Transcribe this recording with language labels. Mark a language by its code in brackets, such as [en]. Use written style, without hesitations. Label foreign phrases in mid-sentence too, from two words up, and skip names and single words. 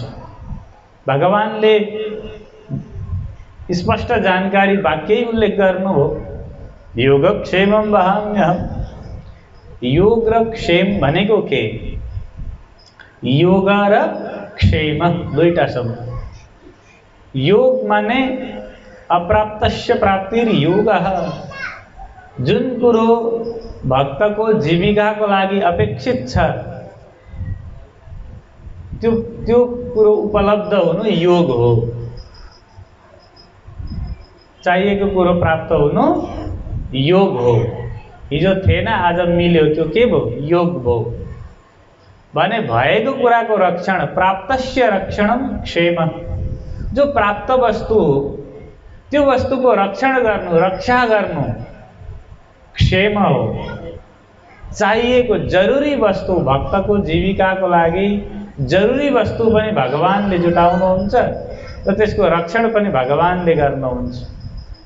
[ne] भगवानले स्पष्ट जानकारी वाक्यै उल्लेख गर्नु हो, [sa] योगक्षेमम वहाम्यहम्। [ne] योग र क्षेम भनेको के? योग र क्षेम दुईटा शब्द। योग माने [sa] अप्राप्तस्य प्राप्तिर योगः। [ne] जुन कुरो भक्तको जीविकाको लागि अपेक्षित छ त्यो कुरो उपलब्ध हुनु योग हो। चाहिएको कुरो प्राप्त हुनु योग हो। हिजो थिएन आज मिल्यो, त्यो के भयो? योग भयो। भने भएको कुराको रक्षण, [sa] प्राप्तस्य रक्षणम क्षेम। [ne] जो प्राप्त वस्तु हो त्यो वस्तुको रक्षण गर्नु, रक्षा गर्नु क्षेम हो। चाहिएको जरुरी वस्तु, भक्तको जीविकाको लागि जरुरी वस्तु पनि भगवानले जुटाउनुहुन्छ र त्यसको रक्षण पनि भगवानले गर्नुहुन्छ।